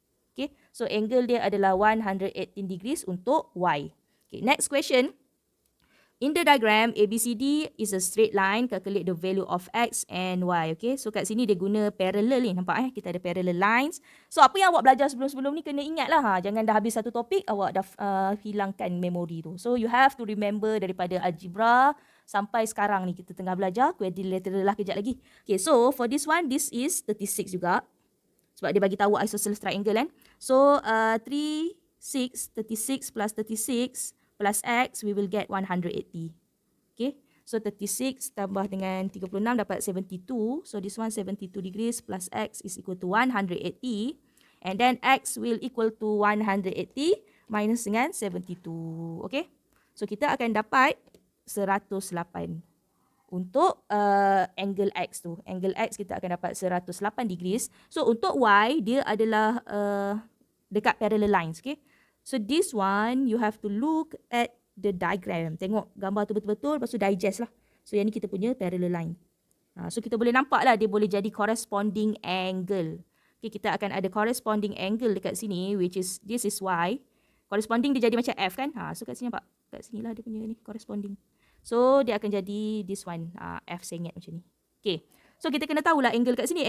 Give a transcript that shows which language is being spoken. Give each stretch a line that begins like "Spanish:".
Malay: Okay, so angle dia adalah 118 degrees untuk Y.
English: Okay, next question. In the diagram, ABCD is a straight line. Calculate the value of X and Y.
Malay: Okay, so kat sini dia guna parallel ni. Nampak kita ada parallel lines. So apa yang awak belajar sebelum-sebelum ni kena ingat lah. Jangan dah habis satu topik, awak dah hilangkan memori tu.
English: So you have to remember
Malay: daripada algebra sampai sekarang ni kita tengah belajar quadrilateral lah kejap lagi. Okay, so for this one, this is 36 juga. Sebab dia bagi tahu isosceles triangle kan.
English: So 3, 6, 36 plus 36 plus X, we will get 180. Okay.
Malay: So 36 tambah dengan 36 dapat 72.
English: So this one 72 degrees plus X is equal to 180. And then X will equal to 180
Malay: minus dengan 72.
English: Okay.
Malay: So kita akan dapat 108. Untuk angle X tu. Angle X kita akan dapat 108 degrees. So untuk Y, dia adalah dekat parallel lines. Okay.
English: So this one, you have to look at the diagram.
Malay: Tengok gambar tu betul-betul, lepas tu digest lah.
English: So yang ni kita punya parallel line.
Malay: So kita boleh nampak lah dia boleh jadi corresponding angle. Okay, kita akan ada corresponding angle dekat sini,
English: which is, this is Y.
Malay: Corresponding dia jadi macam F kan. So kat sini nampak, kat sini lah dia punya ni, corresponding.
English: So dia akan jadi this one,
Malay: F sengit macam ni. Okay, so kita kena tahulah angle kat sini.